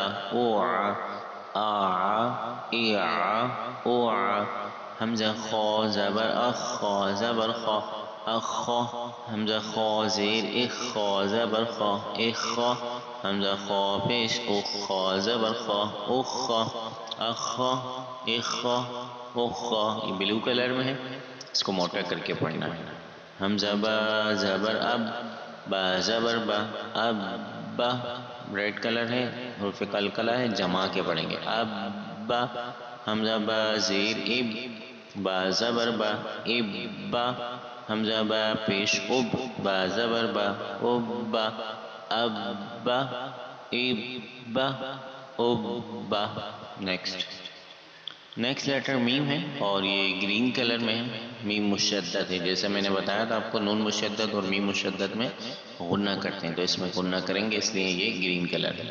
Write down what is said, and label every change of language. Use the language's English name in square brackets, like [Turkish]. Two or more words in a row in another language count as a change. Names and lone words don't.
[Urdu] حمزہ خا زبر خا زبر خا حمزہ خا زیر خا زبر خا حمزہ خا پیش او خا زبر خا یہ [English] blue colour [Urdu] میں ہے، اس کو موٹا کر کے پڑھنا ہے۔ حمزہ با زبر با زبر با [English] red colour [Urdu] ہے، حرف قلقلہ ہے، جمع کے پڑھیں گے۔ با حمزہ با زیر با زبر با حمزہ با پیش با زبر با [English] next letter [Urdu] میم ہے، اور یہ [English] green colour [Urdu] میں ہے، میم مشدد ہے۔ جیسے میں نے بتایا تھا آپ کو، نون مشدد اور میم مشدد میں غنہ کرتے ہیں، تو اس میں غنہ کریں گے، اس لیے یہ [English] green colour [Urdu] ہے۔